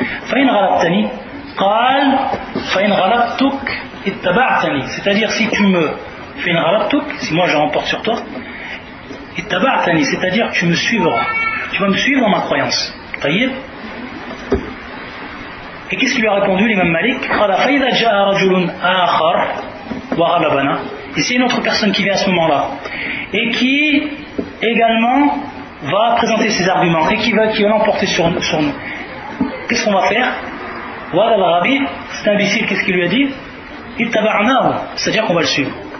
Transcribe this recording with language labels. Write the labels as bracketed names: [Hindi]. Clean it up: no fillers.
[Arabic] Fa in gharabtani. قال فإن غلبتك اتبعتني. [French] C'est-à-dire si tu me fais une غلبتك, si moi je remporte sur toi, اتبعتني, c'est-à-dire tu me suivras, tu vas me suivre dans ma croyance. [Arabic] طيب. [French] Et qu'est-ce qu'il lui a répondu l'imam Malik? [Arabic] قال فإذا جاء رجل آخر وغلبنا. [French] Et c'est une autre personne qui vient à ce moment-là et qui également va présenter ses arguments et qui va l'emporter sur nous. Qu'est-ce qu'on va faire? Voilà l'Arabi, cet imbécile, qu'est-ce qu'il lui a dit? Ittaba'nahu, c'est-à-dire qu'on va le suivre.